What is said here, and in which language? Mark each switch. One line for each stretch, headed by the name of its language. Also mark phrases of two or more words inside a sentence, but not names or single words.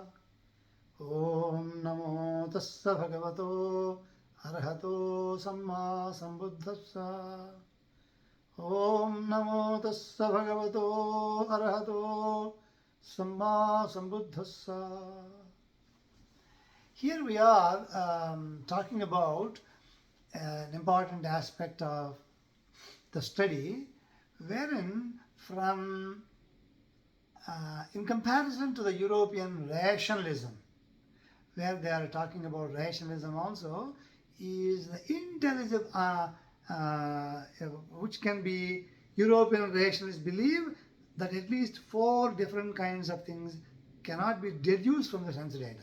Pali: Om Namo Tassa Bhagavato Arahato Samma Sambuddhassa. Om Namo Tassa Bhagavato Arahato Samma Sambuddhassa.
English: Here we are talking about an important aspect of the study, wherein in comparison to the European rationalism, where they are talking about rationalism also, is the intelligible, which can be European rationalists believe that at least 4 different kinds of things cannot be deduced from the sense data.